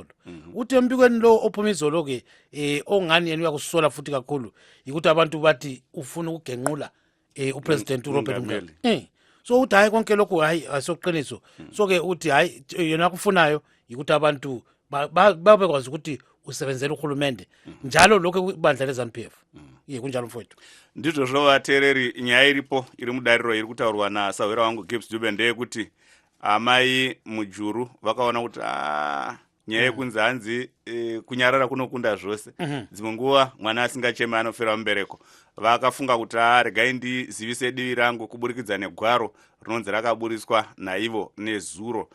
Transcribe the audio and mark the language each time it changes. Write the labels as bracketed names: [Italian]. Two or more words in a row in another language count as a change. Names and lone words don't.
[North Ndebele] Uthi embikweni lo ophuma izolo ke ongani yena uyakusola futhi kakhulu ukuthi abantu bathi ufuna ukugenqula uPresident Robert Mugabe. So uthi hayi konke lokho hayi ayisoqiniso. So ke uthi hayi yena akufunayo ukuthi abantu babekwazi ukuthi usebenzela uhulumende njalo lokho kubandla leZANU-PF. Ye kunjalo mfowethu. [Shona] Ndizvo zvovateereri nyaya iripo iri mudariro iri kutaurwa nasawira wangu Gibbs Dube ndeyekuti amai Mujuru vakaona kuti nyaya yekunzi hanzi kunyarara kunokunda zvose. Dzimwe nguva mwana asingacheme anofira mubereko. Vakafunga kuti regai ndizivise divi rangu kuburikidza negwaro rinonzi rakaburiswa naivo nezuro.